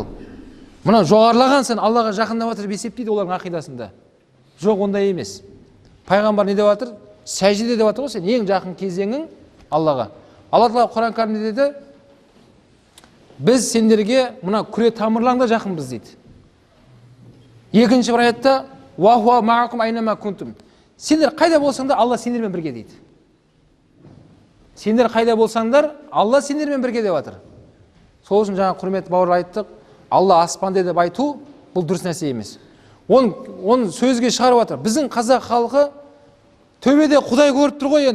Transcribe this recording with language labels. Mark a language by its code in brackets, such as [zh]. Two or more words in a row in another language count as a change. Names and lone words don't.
[kk] Мына жоғарылаған сен Аллаға жақындап жатыр деп есептейді олардың ақидасында. Жоқ, ондай емес. Пайғамбар не деп жатыр? Сәжде деп жатыр ғой, сен ең жақын кезеңің Аллаға. Алла Тағала Құран кәрімде деді, біз сендерге мына күре тамырларыңда жақынбыз дейді. Екінші бір аятта, [ar] وهو معكم أينما كنتم. [kk] Сендер қайда болсаңдар, Алла сендермен бірге дейді. Сендер қайда болсаңдар, Алла сендермен бірге деп жатыр. Сол үшін жаңа құрметті бауырлар айттық, Алла аспанда деп айту бұл дұрыс нәрсе емес. Оны сөзге шығарып жатыр. Біздің қазақ халқы төбеде Құдай көріп тұр ғой енді.